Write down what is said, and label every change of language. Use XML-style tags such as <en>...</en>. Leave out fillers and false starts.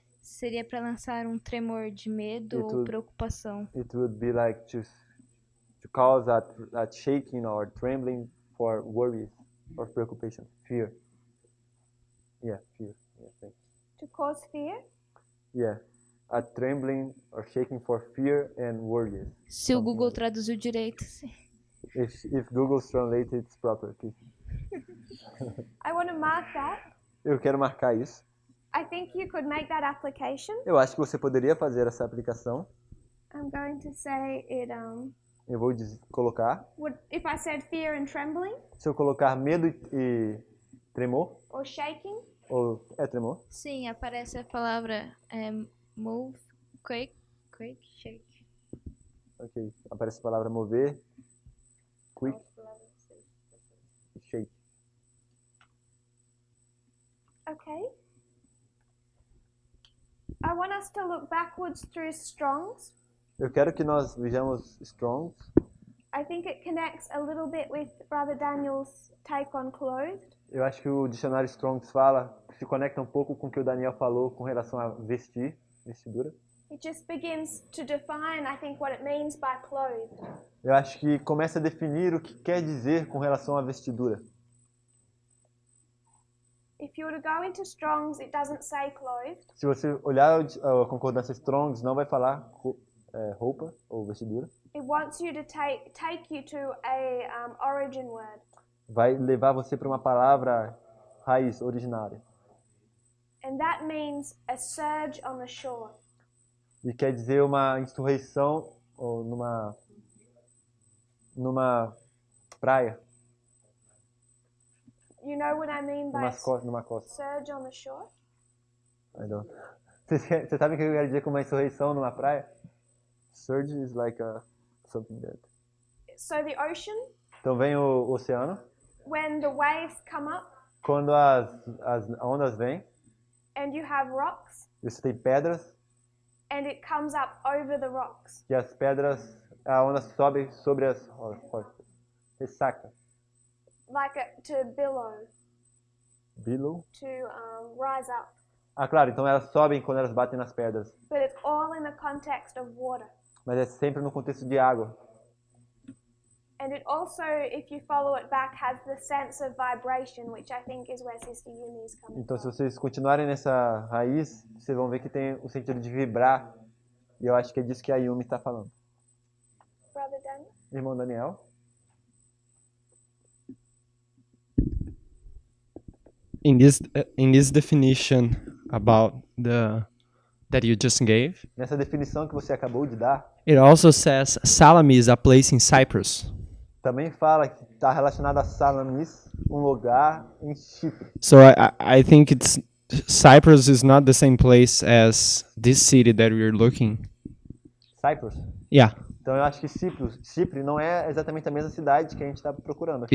<pt>seria para lançar um tremor de medo</pt> <en>It</en> <pt>ou</pt> <en>would-</en> <pt>preocupação.</pt> <en>it would be like to cause a shaking or trembling for worries or preoccupation, fear. Yeah, fear. Yeah, thanks. To cause fear? Yeah, a trembling or shaking for fear and worries.</en> <pt>Se o</pt> <en>Something Google like</en> <pt>traduziu direito, sim.</pt> <en>If Google translates it properly. I want to mark that.</en> <pt>Eu quero marcar isso.</pt> <en>I think you could make that application.</en> <pt>Eu acho que você poderia fazer essa aplicação.</pt> <en>I'm going to say it</en> <pt>Eu vou colocar.</pt> <en>would if I said fear and trembling</en> <pt>Se eu colocar medo e tremor,</pt> <en>or shaking,</en> <pt>ou tremor, Sim, aparece a palavra</pt> <en>move, quake, shake.</en> <pt>ok. Aparece a palavra mover, quick, e shake.</pt> <en>okay. I want us to look backwards through Strong's.</en> <pt>Eu quero que nós vejamos Strong's.</pt> <en>I think it connects a little bit with Brother Daniel's take on clothed.</en> <pt>Eu acho que o dicionário Strong's se conecta um pouco com o que o Daniel falou com relação a vestidura.</pt> <en>It just begins to define, I think, what it means by clothed.</en> <pt>Eu acho que começa a definir o que quer dizer com relação à vestidura.</pt> <en>If you were to go into Strong's, it doesn't say clothed.</en> <pt>Se você olhar a concordância Strong's, não vai falar roupa ou vestidura.</pt> <en>It wants you to take you to a origin word.</en> <pt>Vai levar você para uma palavra raiz, originária.</pt> <en>And that means a surge on the shore.</en> <pt>E quer dizer uma insurreição ou numa praia,</pt> <en>You know what I mean by</en> <pt>numa costa.</pt> <en>surge on the shore? I don't.</en> <pt>Você sabe o que eu quero dizer com uma insurreição numa praia?</pt> <en>Surge is like something that. So the ocean,</en> <pt>Então vem o oceano,</pt> <en>when the waves come up</en> <pt>quando as ondas vêm,</pt> <en>and you have rocks,</en> <pt>você tem pedras,</pt> <en>and it comes up over the rocks.</en> <pt>e as pedras, a onda sobe sobre as rochas. Ressaca.</pt> <en>Like to billow, Below. to rise up.</en> <pt>Ah, claro, então elas sobem quando elas batem nas pedras.</pt> <en>But it's all in the context of water.</en> <pt>Mas é sempre no contexto de água.</pt> <en>And it also, if you follow it back, has the sense of vibration, which I think is where Sister Uni is coming</en> <pt>Então, se</pt> <en>from.</en> <pt>vocês continuarem nessa raiz, vocês vão ver que tem o sentido de vibrar, E eu acho que é disso que a Yumi está falando.</pt> <en>Brother Daniel?</en> <pt>Irmão Daniel?</pt> <en>In this definition about that you just gave,</en> <pt>Nessa definição que você acabou de dar,</pt> <en>it also says Salamis, a place in Cyprus.</en> <pt>também fala que está relacionado a Salamis, um lugar em Chipre.</pt> <en>So I think Cyprus is not the same place as this city that we're looking. Cyprus? Yeah,</en> <pt>Então eu acho que Chipre não é exatamente a mesma cidade que a gente está procurando.</pt>